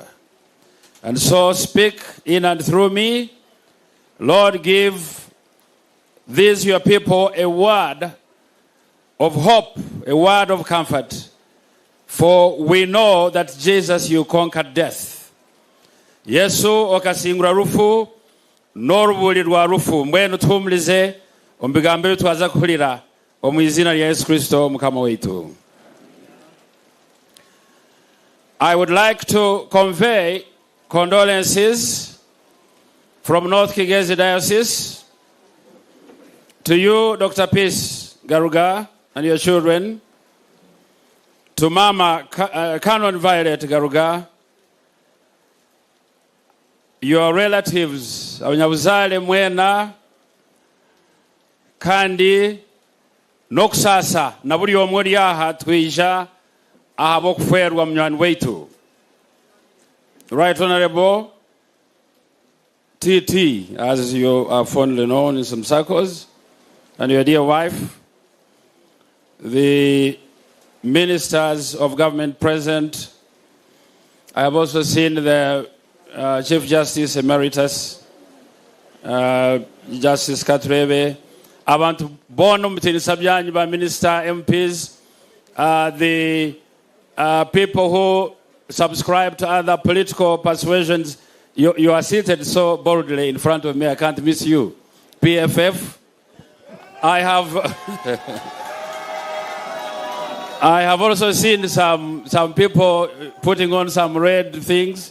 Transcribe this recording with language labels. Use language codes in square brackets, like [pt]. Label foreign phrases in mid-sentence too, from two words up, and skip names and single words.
[en] And so speak in and through me. Lord, give these your people a word of hope, a word of comfort. For we know that Jesus, you conquered death. [cgg] Yesu okasingura rufu, norubuli rwa rufu. Mbwenu tumlize, ombigambe tuwaza kulira, omwizina ya Yesu Kristo mukama wetu. [en] I would like to convey condolences from North Kigezi Diocese to you, Dr. Peace Garuga, and your children, to Mama Canon Violet Garuga, your relatives, [cgg] abanyabuzale mwena, kandi nokusasa na buli omuli aha twija ahabo kuferwa mnywani wetu. [en] Right Honorable TT, as you are fondly known in some circles, and your dear wife, the ministers of government present. I have also seen the Chief Justice Emeritus, Justice Katrebe, [cgg] abantu bono mutinisa byanyu ba minister, [en] MPs, the people who subscribe to other political persuasions. You are seated so boldly in front of me, I can't miss you. PFF, I have also seen some people putting on some red things.